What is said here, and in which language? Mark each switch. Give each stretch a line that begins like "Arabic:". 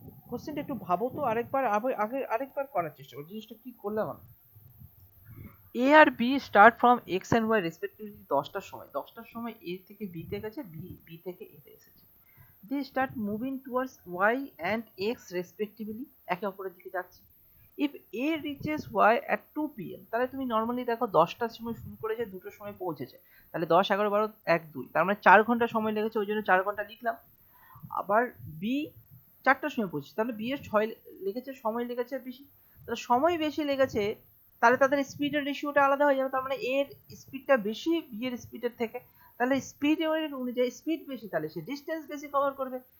Bangla: কোশ্চেনটা একটু ভাবো তো আরেকবার, আরেকবার করার চেষ্টা করো, জিনিসটা কি করলাম আমি। এ আর B
English: start from X and Y respectively
Bangla: 10টার সময় এ থেকে বি তে গেছে, বি থেকে এ তে এসেছে।
English: They start moving towards y and x respectively,
Bangla: একে অপরের দিকে যাচ্ছে।
English: If A reaches y at 2 PM,
Bangla: তাহলে তুমি নর্মালি দেখো 10টার সময় শুরু করেছে, 2টোর সময় পৌঁছেছে, তাহলে 10 11 12 1 2, তার মানে 4 ঘন্টা সময় লেগেছে, ওই জন্য 4 ঘন্টা লিখলাম। আবার বি 4টার সময় পৌঁছেছে, তাহলে বি এর 6 লেগেছে, সময় লেগেছে বেশি, তাহলে সময় বেশি লেগেছে, তাহলে তাদের স্পিডের রেশিওটা আলাদা হয়ে যাবে, তার মানে এর স্পিডটা বেশি বি এর স্পিডের থেকে, তাহলে স্পিড অনুযায়ী স্পিড বেশি, তাহলে সে ডিস্টেন্স বেশি কভার করবে।